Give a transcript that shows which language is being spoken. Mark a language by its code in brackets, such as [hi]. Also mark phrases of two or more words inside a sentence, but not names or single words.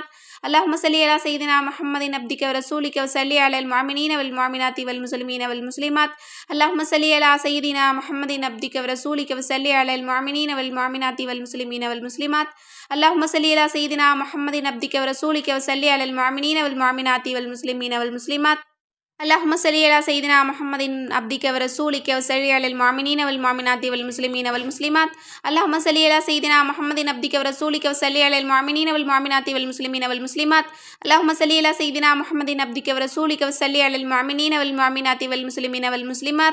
[ar] اللهم صل على سيدنا محمد عبدك ورسولك وصل على المؤمنين والمؤمنات والمسلمين والمسلمات. اللهم صل على سيدنا محمد عبدك ورسولك وصل على المؤمنين والمؤمنات والمسلمين والمسلمات. اللهم صل على سيدنا محمد عبدك ورسولك وصل على المؤمنين والمؤمنات والمسلمين والمسلمات. اللهم صل على سيدنا محمد عبدك ورسولك وصل على المؤمنين والمؤمنات والمسلمين والمسلمات. اللهم صل على سيدنا محمد عبدك ورسولك وصل على المؤمنين والمؤمنات والمسلمين والمسلمات. اللهم صل على سيدنا محمد عبدك ورسولك وصل على المؤمنين والمؤمنات والمسلمين والمسلمات.